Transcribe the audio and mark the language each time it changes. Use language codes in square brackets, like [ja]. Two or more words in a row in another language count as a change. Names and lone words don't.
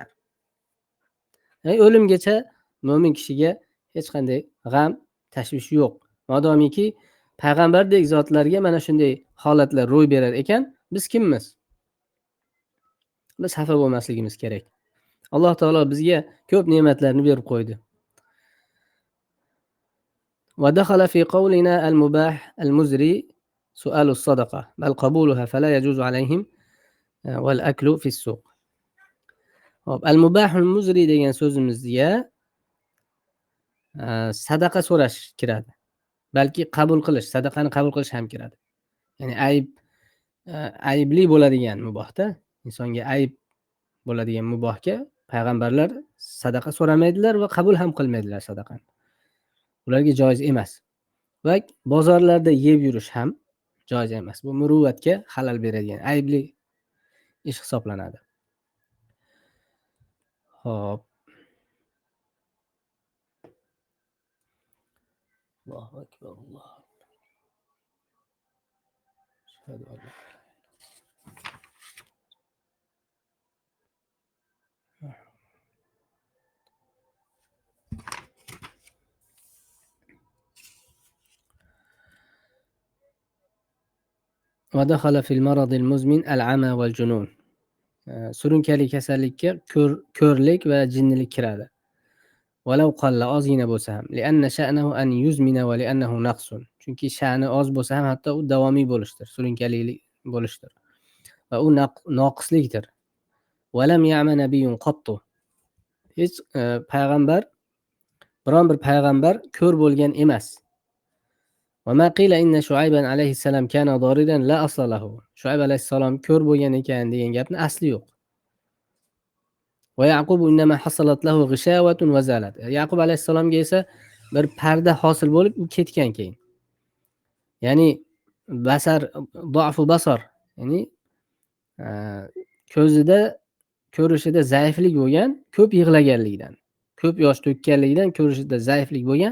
[uz] O'limgacha mo'min kishiga hech qanday g'am, tashvish yo'q. Modomiki payg'ambardek zotlarga mana shunday holatlar ro'y berar ekan, biz kimmiz? biz xafa bo'lmasligimiz kerak. Alloh taolo bizga ko'p ne'matlarni berib qo'ydi. [ar] ودخل في قولنا المباح المزري سؤال الصدقة بل قبولها فلا يجوز عليهم والأكل في السوق. [uz] Hop, [ar] المباح المزري [uz] degan so'zimizga sadaqa so'rash kiradi. Balki qabul qilish, sadaqani qabul qilish ham kiradi. Ya'ni aybli bo'ladigan mubohda, insonga ayb bo'ladigan mubohga payg'ambarlar sadaqa so'ramaydilar va qabul ham qilmaydilar sadaqani. Ularga joiz emas. Va bozorlarda yeb yurish ham joiz emas. Bu muruvvatga xalal beradigan aybli ish hisoblanadi. [ar] Hop. الله أكبر. الله أكبر. أشهد أن لا ودخل في المرض المزمن العمى والجنون. [uz] Surunkali kasallikka ko'rlik va jinnilik kiradi. [ar] ولو قل [uz] ozgina bo'lsa ham. [ar] لأن شأنه أن يزمن ولأنه نقص. [uz] Chunki sha'ni oz bo'lsa ham hatto u davomiy bo'lishdir, surunkali bo'lishdir. Va u noqislikdir. [ar] ولم يعم نبي قط. [uz] Hech payg'ambar, biron bir payg'ambar ko'r bo'lgan emas. [ar] وما قيل إن شعيبا عليه السلام كان ضاررا لا أصل له. [uz] Shuayb alayhissalom ko'r bo'lgan ekan degan gapni asli yo'q. [ar] ويعقوب إنما حصلت له غشاوة وزالت. [uz] Yaqub alayhissalomga esa bir parda hosil bo'lib u ketgan keyin. Ya'ni [ar] ضعف بصر, [uz] ya'ni ko'zida ko'rishida zaiflik bo'lgan, ko'p yig'laganligidan, ko'p yosh to'kkanligidan ko'rishida zaiflik bo'lgan.